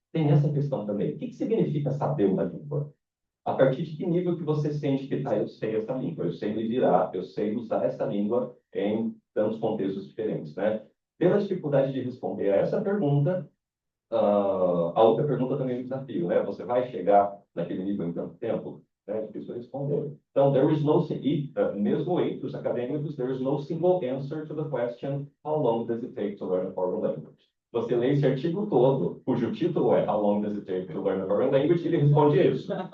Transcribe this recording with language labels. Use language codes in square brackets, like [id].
[pt] Tem essa questão também. O que significa saber uma língua? A partir de que nível que você sente que, eu sei essa língua, eu sei me virar, eu sei usar essa língua em tantos contextos diferentes, né? Pela dificuldade de responder a essa pergunta, a outra pergunta também é um desafio, né? Você vai chegar naquele nível em tanto tempo? É difícil responder. Então, mesmo entre os acadêmicos, [en] there is no single answer to the question how long does it take to learn a foreign language? [pt] Você lê esse artigo todo, cujo título é How long does it take to learn a foreign language, e ele responde isso.